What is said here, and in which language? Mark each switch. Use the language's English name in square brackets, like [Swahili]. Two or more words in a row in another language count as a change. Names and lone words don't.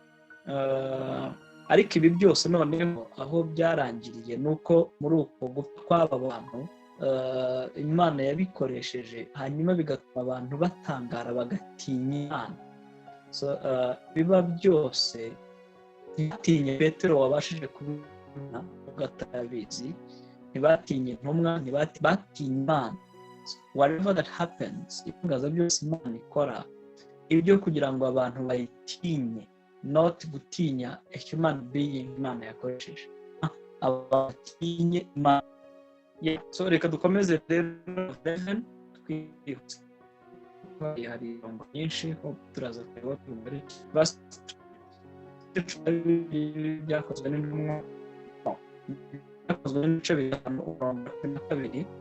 [Kinyarwanda] Ariko ibi byose noneho aho byarangiriye nuko muri uko gupfa kw'aba bantu Imana yabikoresheje hanyuma bigatuma abantu batangara bagatinya Imana. So biba byose ntibatinye Petero wabashije kubibona ugatabizi, ntibatinye intumwa, ntibatinya Imana. [English] Whatever that happens, [Kinyarwanda] itangaza byose Imana ikora, ibyo kugira ngo abantu bayitinye, not gutinya [English] a human being [Kinyarwanda] Imana yakoresheje, abatinye Imana. So reka dukomeze rero 11 twihuse. Hari imirongo myinshi ko turaza kureba muri byakozwe n'intumwa, byakozwe n'ibice bitanu umurongo wa kabiri.